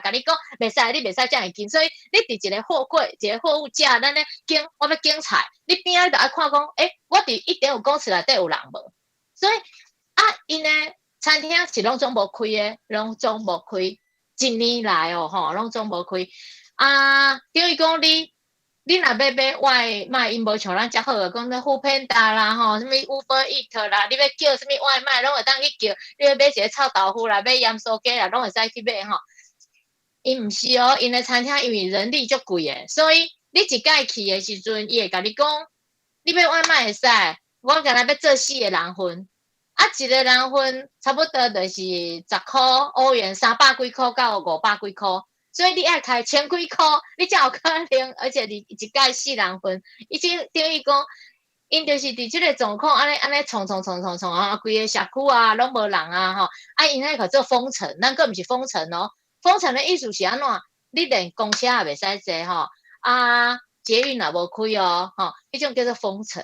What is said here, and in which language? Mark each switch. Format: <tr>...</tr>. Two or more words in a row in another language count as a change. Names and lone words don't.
<nan>甲你讲袂使，你袂使遮尔近，所以你伫一个货柜、一个货物架，咱咧我要拣菜，你边仔就爱看讲，我伫1.5公尺内底有人无？所以因呢餐厅是拢总无开的，拢总无开，1年来吼，拢总无开。等于讲你你若要买外卖，因无像咱遮好个，讲那 Foodpanda 啦，吼，什么</nan> <en>Uber Eat</en> <nan>啦，你要叫什么外卖，拢会当去叫。你要买一个臭豆腐啦，买盐酥鸡啦，拢会使去买吼。因毋是哦，因的餐厅因为人力足贵诶，所以你一届去诶时阵，伊会甲你讲，你买外卖会使，我敢若要做4个人份，啊，一个人份差不多就是10块欧元，300几块到500几块。所以你爱开1000几块，你才有可能，而且你一届4人份，已经等于讲，因就是伫即个状况，安尼冲啊，规个社区啊拢无人啊吼，啊因迄个做封城，咱个毋是封城哦，封城的意思是安怎？你连公车也袂使坐吼，啊捷运也无开哦，吼，迄种叫做封城。</nan>